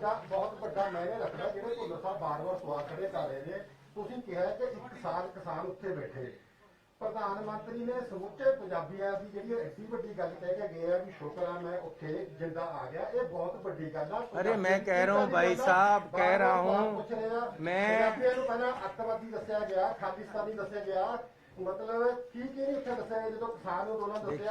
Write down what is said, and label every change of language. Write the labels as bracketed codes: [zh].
[pa] बहुत ਵੱਡਾ ਮੈਨੇ ਰੱਖਦਾ ਜਿਹੜੇ ਭੁੱਲਰ ਸਾਹਿਬ ਬਾਰ-ਬਾਰ ਸਵਾਲ ਖੜੇ ਕਰ ਰਹੇ ਨੇ। ਤੁਸੀਂ ਕਿਹਾ ਕਿ 1 ਸਾਲ ਕਿਸਾਨ ਉੱਥੇ ਬੈਠੇ, ਪ੍ਰਧਾਨ ਮੰਤਰੀ ਨੇ ਸਮੁੱਚੇ ਪੰਜਾਬੀਆਂ ਦੀ ਜਿਹੜੀ ਐਡੀ ਵੱਡੀ ਗੱਲ ਕਹਿ ਕੇ ਗਏ ਆ ਵੀ ਸ਼ੁਕਰ ਆ मैं ਉੱਥੇ ਜਿੰਦਾ आ गया, ਇਹ ਬਹੁਤ ਵੱਡੀ ਗੱਲ ਆ। [hi] अरे मैं कह रहा हूँ भाई साहब, कह रहा हूँ मैं, [pa] ਪੰਜਾਬੀਆਂ ਨੂੰ ਪਹਿਲਾਂ ਅੱਤਵਾਦੀ ਦੱਸਿਆ ਗਿਆ, ਖਾਲਿਸਤਾਨੀ ਦੱਸਿਆ ਗਿਆ, मतलब की नहीं उत्थे दस्या गया, जो किसान ਨੂੰ ਦੋਨਾਂ ਦੱਸਿਆ।